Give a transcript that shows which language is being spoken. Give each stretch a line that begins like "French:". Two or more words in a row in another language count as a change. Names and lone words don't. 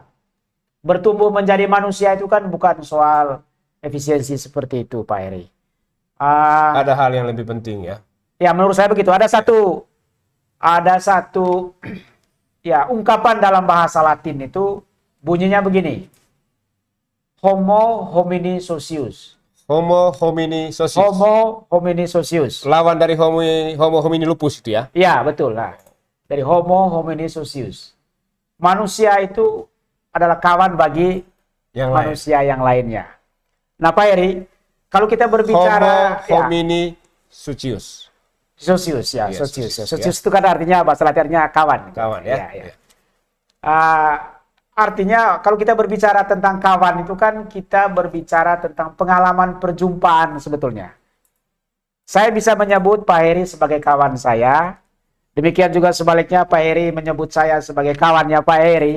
Indonesian: Bertumbuh menjadi manusia itu kan bukan soal efisiensi seperti itu, Pak Heri. Ada hal yang lebih penting ya. Ya menurut saya begitu. Ada satu ya ungkapan dalam bahasa Latin itu bunyinya begini.
Latin: Homo homini socius. Homo homini socius. Homo homini socius.
Indonesian: Lawan dari
Latin: homo homini lupus
Indonesian: itu ya. Ya betul lah. Dari
Latin: Homo homini socius.
Indonesian: Manusia itu adalah kawan bagi Yang manusia yang lainnya. Nah Pak Heri, kalau kita berbicara
Latin: Homo homini socius.
Indonesian: Socius ya, Iya, socius. socius, Socius itu kan artinya bahasa Latinnya kawan. Kawan ya. Ya. Artinya kalau kita berbicara tentang kawan itu kan kita berbicara tentang pengalaman perjumpaan sebetulnya. Saya bisa menyebut Pak Heri sebagai kawan saya. Demikian juga sebaliknya Pak Heri menyebut saya sebagai kawannya Pak Heri.